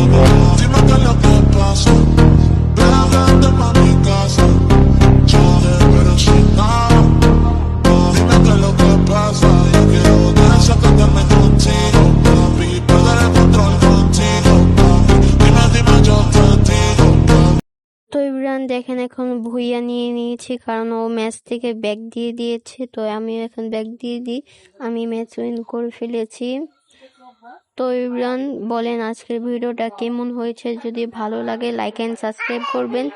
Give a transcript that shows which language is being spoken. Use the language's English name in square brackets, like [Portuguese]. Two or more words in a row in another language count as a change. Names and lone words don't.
[Spanish] Dime qué es lo que pasa, ven a verte pa' mi casa, pero si no, dime qué es lo que pasa. Yo quiero desatarme contigo, papi, perder el control contigo, papi. Dime, yo te digo, papi. [Bangla] তো ইমরান দেখেন, এখন ভুইয়া নিয়ে নিয়েছি, কারণ ও ম্যাচ থেকে ব্যাক দিয়ে দিয়েছে। তো আমি এখন ব্যাক দিয়ে দিই, আমি [English] match win [Bangla] করে ফেলেছি। তো ইমরান, বলেন আজকের ভিডিওটা কেমন হয়েছে? যদি ভালো লাগে [English] like and subscribe [Bangla] করবেন।